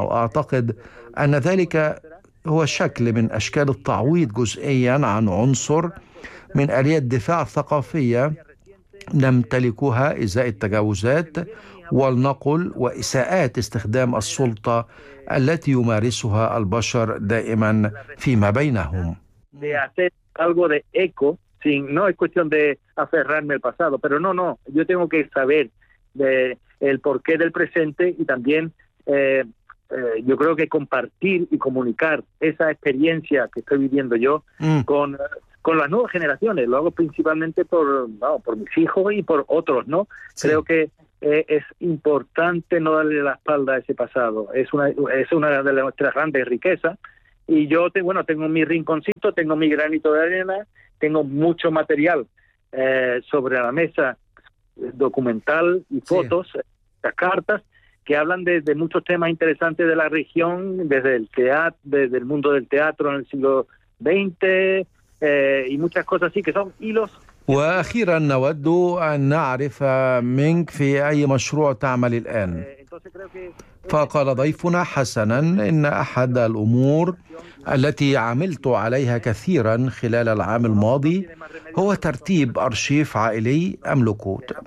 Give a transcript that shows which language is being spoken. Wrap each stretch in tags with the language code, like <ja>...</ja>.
<ar>وأعتقد أن ذلك هو شكل من أشكال التعويض جزئيا عن عنصر من آلية الدفاع الثقافية نمتلكها إزاء التجاوزات والنقل وإساءات استخدام السلطة التي يمارسها البشر دائما فيما بينهم. يجب أن أفرّرني الماضي، لكن لا، يجب أن أعرف الماضي والحاضر،</ar> <es>yo creo que compartir y comunicar esa experiencia que estoy viviendo yo con las nuevas generaciones. Lo hago principalmente por mis hijos y por otros, ¿no? Sí. Creo que es importante no darle la espalda a ese pasado. Es una de nuestras grandes riquezas. Y yo tengo mi rinconcito, tengo mi granito de arena, tengo mucho material sobre la mesa, documental y fotos, sí, las cartas, que hablan de muchos temas interesantes de la región, desde el mundo del teatro en el siglo XX, y muchas cosas así que son hilos.</es> <ar>وأخيرا نود أن نعرف منك في أي مشروع تعمل الآن. فقال ضيفنا: حسنا، إن أحد الأمور التي عملت عليها كثيرا خلال العام الماضي هو ترتيب أرشيف عائلي أملكه</ar>